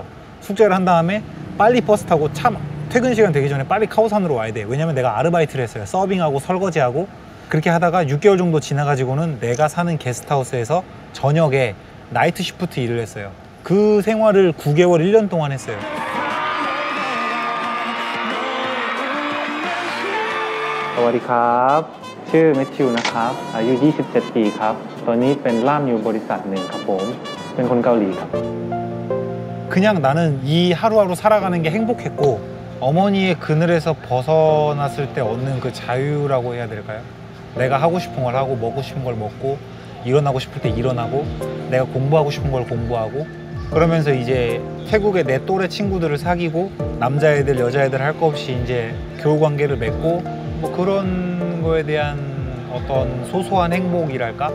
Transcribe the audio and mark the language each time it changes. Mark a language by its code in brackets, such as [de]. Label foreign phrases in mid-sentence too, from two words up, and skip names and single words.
[ko] 숙제를 한 다음에 빨리 버스 타고 퇴근 시간 되기 전에 빨리 카오산으로 와야 돼. 왜냐면 내가 아르바이트를 했어요. 서빙하고 설거지하고 그렇게 하다가 6개월 정도 지나가지고는 내가 사는 게스트하우스에서 저녁에 [en] night shift [ko] 일을 했어요. 그 생활을 9개월, 1년 동안 했어요. [th] สวัสดีครับชื่อ แมทธิว นะครับอายุ 27 ปีครับตอนนี้เป็นล่ามอยู่บริษัทหนึ่งครับผมเป็นคนเกาหลีครับ [ko] 그냥 나는 이 하루하루 살아가는 게 행복했고 어머니의 그늘에서 벗어났을 때 얻는 그 자유라고 해야 될까요? 내가 하고 싶은 걸 하고 먹고 싶은 걸 먹고 일어나고 싶을 때 일어나고 내가 공부하고 싶은 걸 공부하고 그러면서 이제 태국의 내 또래 친구들을 사귀고 남자애들 여자애들 할 거 없이 이제 교우관계를 맺고 뭐 그런 거에 대한 어떤 소소한 행복이랄까?